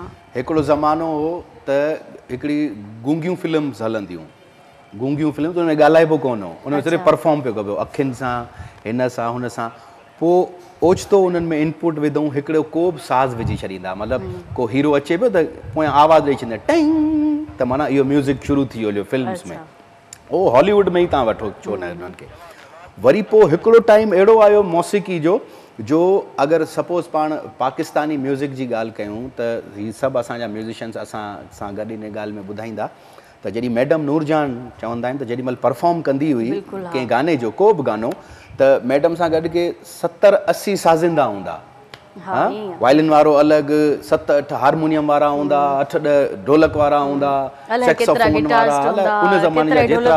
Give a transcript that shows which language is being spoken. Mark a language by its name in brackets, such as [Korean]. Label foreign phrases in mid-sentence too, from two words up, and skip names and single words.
[Sindhi] हिकिड़ो ज़मानो हो त हिकिड़ी गूंगियूं फिल्म्स हलंदियूं, गूंगियूं फिल्म्स, उन में ॻाल्हाइबो कोन हो, उन में सिर्फ़ु परफॉर्म पियो कबो अखियुनि सां, हिन सां हुन सां। पोइ ओचितो उन्हनि में इनपुट विधऊं, हिकिड़ो को बि साज़ विझी छॾींदा, मतिलबु को हीरो अचे पियो त पोयां आवाज़ु ॾेई छॾींदा टिंग, त माना इहो म्यूज़िक शुरू थी वियो फिल्म्स में। उहो हॉलीवुड में ई तव्हां वठो, छो न उन्हनि खे। वरी पोइ हिकिड़ो टाइम अहिड़ो आयो मौसीक़ी जो अगरि सपोज़ पाण पाकिस्तानी म्यूज़िक जी ॻाल्हि कयूं त हीअ सभु असांजा म्यूज़िशंस असां सां गॾु इन ॻाल्हि में ॿुधाईंदा त जॾहिं मैडम नूरजान चवंदा आहिनि त जेॾी महिल परफॉर्म कंदी हुई कंहिं गाने जो, को बि गानो, त मैडम सां गॾु के 70-80 साज़िंदा हूंदा, वायलिन वारो अलॻि, 7-8 हारमोनियम वारा हूंदा, 8-10 ढोलक वारा हूंदा, सैक्सोफोन वारा, उन ज़माने जा जेतिरा